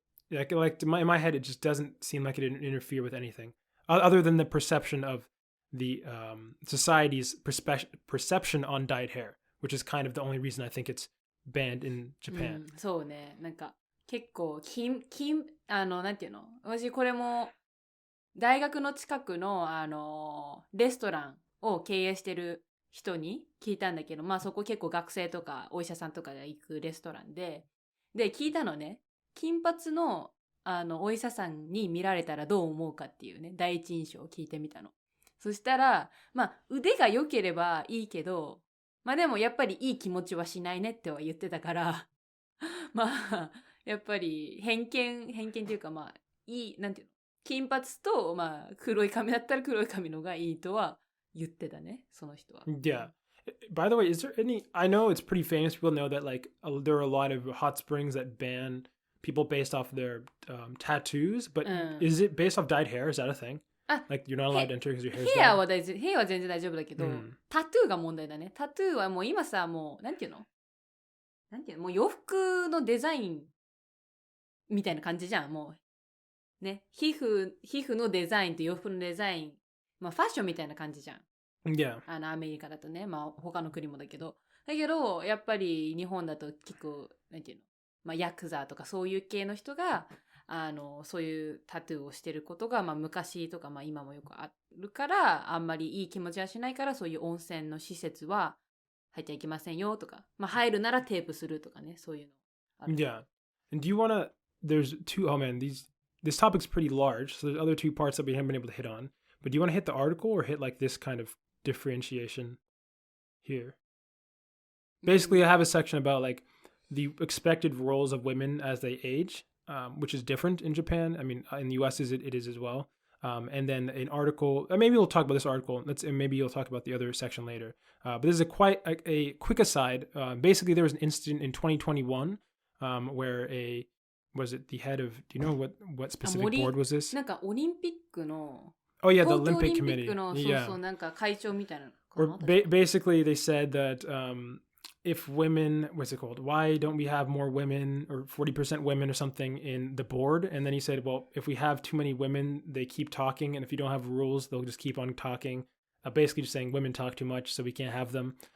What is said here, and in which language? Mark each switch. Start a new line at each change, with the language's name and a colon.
English: In my head, it just doesn't seem like it interfere with anything other than the perception of the society's perception on dyed hair, which is kind of the only reason I think it's banned in Japan.
Japanese: そうね。なんか結構なんていうの？私これも大学の近くのレストランを経営してる人に聞いたんだけど、まあそこ結構学生とかお医者さんとかが行くレストランで聞いたのね。金髪のお医者さんに見られたらどう思うかっていうね、第一印象を聞いてみたの。そしたら、まあ腕が良ければいいけど、まあでもやっぱりいい気持ちはしないねっては言ってたから、まあやっぱり偏見っていうかまあなんていうの、金髪とまあ黒い髪だったら黒い髪のがいいとは言ってたね、その人は。
English: Yeah. By the way, is there any? I know it's pretty famous. People know that like there are a lot of hot springs that ban people based off their tattoos, but is it based off dyed hair? Is that a thing? Like you're not allowed to enter because your hair is dyed?
Japanese: ヘアは全然大丈夫だけど、タトゥーが問題だね。タトゥーはもう今さ、もうなんていうのもう洋服のデザインみたいな感じじゃん。もうね、皮膚のデザインと洋服のデザイン、まあファッションみたいな感じじゃん。
English: Yeah.
Japanese: アメリカだとね、まあ他の国もだけど、やっぱり日本だと結構なんていうの、まあヤクザとかそういう系の人がそういうタトゥーをしてることがまあ昔とかまあ今もよくあるから、あんまりいい気持ちはしないから、そういう温泉の施設は入っちゃいけませんよとか、まあ入るならテープするとかね、そういうのある。
English: Yeah. And do you wanna? There's two. Oh man, this topic's pretty large. So there's other two parts that we haven't been able to hit on. But do you want to hit the article or hit like this kind of differentiation here? Basically, I have a section about like the expected roles of women as they age, which is different in Japan. I mean, in the US, it is as well. And then an article. Maybe we'll talk about this article. And maybe you'll talk about the other section later. But this is a quick aside. Basically, there was an incident in 2021 where was it the head of? Do you know what specific board was this?
Japanese: なんかオリンピックの
English: Oh yeah, the
Japanese: 東京オリ
English: Olympic
Japanese: ンピッ
English: Committee.
Japanese: クの
English: Yeah.
Japanese: そうなんか会長みたいなのかな。
English: Or basically, they said that if women, what's it called? Why don't we have more women or 40% women or something in the board? And then he said, well, if we have too many women, they keep talking. And if you don't have rules, they'll just keep on talking. Basically just saying women talk too much, so we can't have them.